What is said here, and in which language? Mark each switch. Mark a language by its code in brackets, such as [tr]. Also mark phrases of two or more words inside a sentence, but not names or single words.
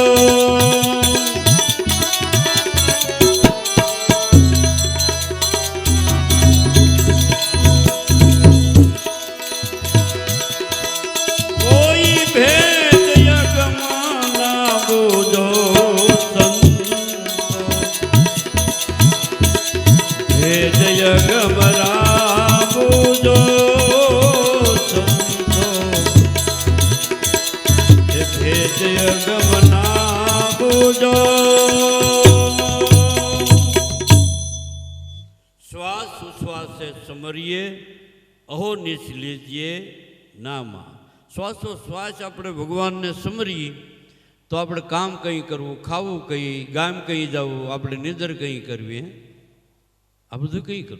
[hi] कोई भेद यगमना बुझो संतो, भेद यगमरा बुझो संतो, भेद यगमना बुझो. [gu] શ્વાસ ઉશ્વાસે સમરીએ અહો નિશ લીજીએ નામા. શ્વાસોશ્વાસ આપણે ભગવાનને સમરીએ તો આપણે કામ કંઈ કરવું, ખાવું કંઈ, ગામ કંઈ જવું, આપણે નિંદર કંઈ કરવી, આ બધું કંઈ કરવું.